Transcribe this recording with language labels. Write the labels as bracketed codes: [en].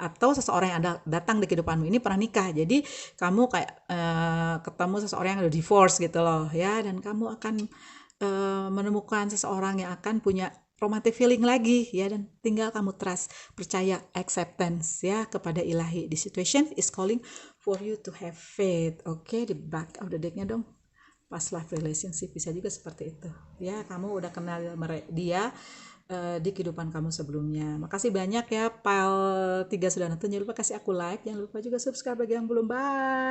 [id] Atau seseorang yang datang di kehidupanmu ini pernah nikah, jadi kamu kayak ketemu seseorang yang udah divorce gitu loh ya, dan kamu akan menemukan seseorang yang akan punya romantic feeling lagi ya, dan tinggal kamu trust, percaya, acceptance ya kepada ilahi. [en] The situation is calling for you to have faith. [id] Oke, di back of the decknya dong, past life relationship bisa juga seperti itu ya. Kamu udah kenal dia di kehidupan kamu sebelumnya. Makasih banyak ya, pile 3 sudah nonton. Jangan lupa kasih aku like, jangan lupa juga subscribe bagi yang belum. Bye.